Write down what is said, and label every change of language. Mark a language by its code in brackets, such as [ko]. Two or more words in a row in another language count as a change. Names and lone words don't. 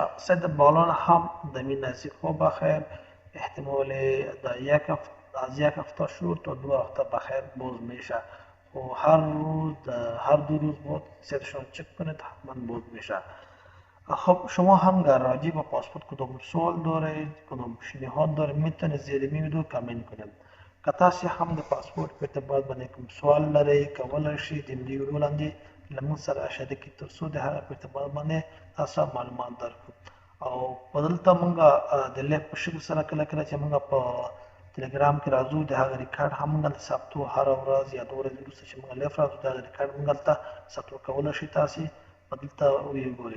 [fa] سایت بغلان هم در این نزدیک ها بخیر احتمال در از 1 هفته شد تا 2 هفته بخیر باز میشه و هر روز هر 2 روز بعد سایتشان چک کنید حتما باز میشه. خب شما هم در راجع به پاسپورت کدام سوال دارید، کدام پیشنهاد دارید میتونید زیر این ویدیو کامنت کنید. [ps] که تاسو هم د پاسپورت په اعتبار باندې کوم سوال لرئ کولی شئ د دې ویډیو لاندې له موږ سره اشاره کړئ تر څو د هغه په اعتبار باندې تاسو معلومات درکړو. او په دلته موږ د لیف په شکل سره کله کله چې موږ په تلګرام کې راځو د هغه ریکارډ هم موږ هلته ثبتو، هره ورځ یا 2 ورځې وروسته چې موږ لیف راځو د هغه ریکارډ موږ هلته ثبتو کولی شئ تاسې په دلته وګورئ.